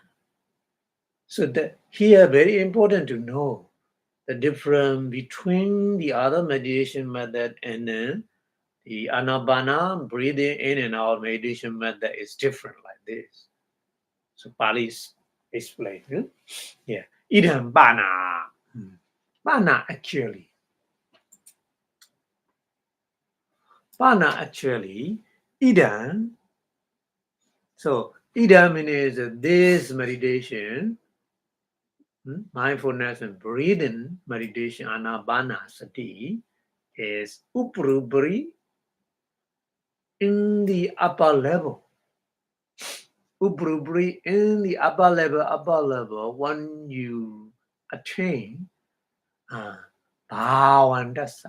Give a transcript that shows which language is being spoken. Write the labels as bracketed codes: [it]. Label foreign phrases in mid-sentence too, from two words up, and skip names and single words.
[en] So that here very important to know the difference between the other meditation method and then the anapana, breathing in and out meditation method is different like this. So Pali explain. Yeah. [pi] Idam bana. Bana actually. Idam. [en] So idam means this meditation, mindfulness and breathing meditation, [pi] anapana sati, [en] is uprubri in the upper level. Uprubri in the upper level, when you attain Bhavandasa.